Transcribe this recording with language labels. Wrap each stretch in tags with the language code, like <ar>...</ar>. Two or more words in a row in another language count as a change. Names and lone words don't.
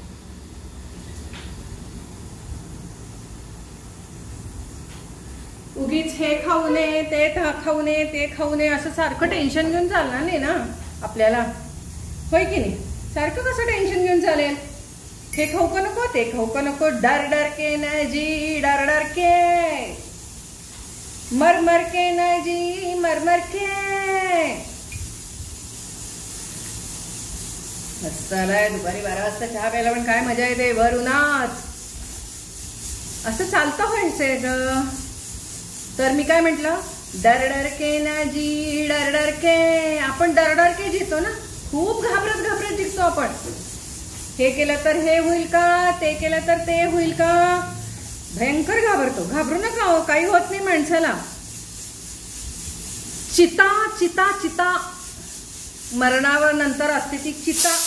<mr>उगीच हे खाऊ नये, ते खाऊ नये, ते खाऊ नये असं सारखं टेन्शन घेऊन चालणार नाही ना आपल्याला, होय की नाही? सारखं कसं टेन्शन घेऊन चालेल? हे खाऊ का नको, ते खाऊ का नको,</mr> <hi>डर डर के न जी, डर डर के, मर मर के न जी, मर मर के.</hi> <mr>मस्त आलाय दुपारी 12 वाजता चहा प्यायला, पण काय मजा येते भर उन्हात. असं चालतं व्हायचंय ग. तर मी काय म्हटलं,</mr> <hi>डर डर के ना जी, डर डर के.</hi> <mr>आपण</mr> <hi>डर डर के</hi> <mr>जितो ना, खूप घाबरत घाबरत जितो आपण. हे केलं तर हे होईल का, ते केलं तर ते होईल का, भयंकर घाबरतो. घाबरू नका हो, काही होत नाही माणसाला. चिता चिता चिता, मरणावर नंतर असते ती चिता.</mr>